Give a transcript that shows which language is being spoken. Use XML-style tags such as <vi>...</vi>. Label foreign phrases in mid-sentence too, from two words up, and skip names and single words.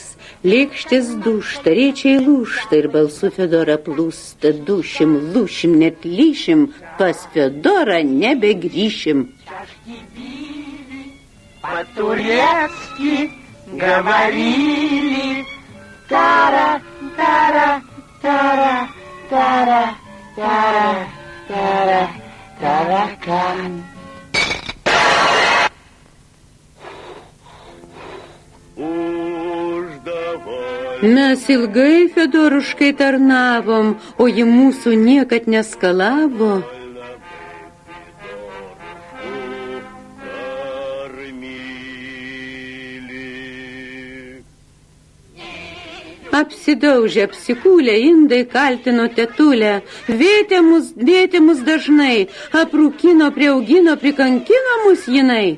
<lt>Lėkštės dūšta, rėčiai lūšta ir balsu Fiodora plūsta. Dušim, lūšim, net lyšim, pas Fiodorą nebegrįšim.</lt> <ru>По-турецки говорили. Тара, тара, тара, тара, тара, тара, таракан.</ru> <lt>Mes ilgai Fiodoruškai tarnavom, o ji mūsų niekad neskalavo. Apsidaužė, apsikūlė, indai kaltino tetulę, vėtė mus dažnai, aprūkino, prieaugino, prikankino mus jinai.</lt>